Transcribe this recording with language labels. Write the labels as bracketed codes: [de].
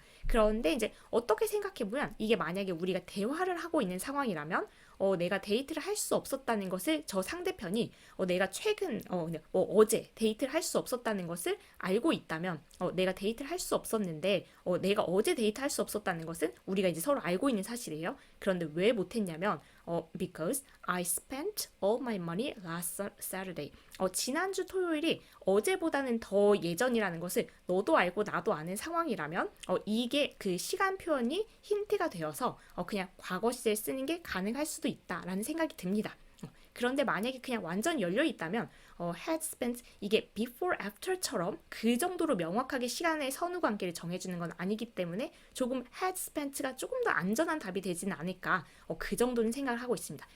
[ko] 그런데 이제 어떻게 생각해보면 이게 만약에 우리가 대화를 하고 있는 상황이라면 내가 데이트를 할 수 없었다는 것을 저 상대편이 내가 최근 어제 데이트를 할 수 없었다는 것을 알고 있다면 내가 데이트를 할 수 없었는데 내가 어제 데이트 할 수 없었다는 것은 우리가 이제 서로 알고 있는 사실이에요. 그런데 왜 못했냐면 [en] because I spent all my money last Saturday. [ko] 지난주 토요일이 어제보다는 더 예전이라는 것을 너도 알고 나도 아는 상황이라면 이게 그 시간 표현이 힌트가 되어서 그냥 과거 시제를 쓰는 게 가능할 수도 있다라는 생각이 듭니다. 그런데 만약에 그냥 완전 열려 있다면 had spent 이게 before after처럼 그 정도로 명확하게 시간의 선후 관계를 정해주는 건 아니기 때문에 조금 had spent가 조금 더 안전한 답이 되지는 않을까 그 정도는 생각을 하고 있습니다.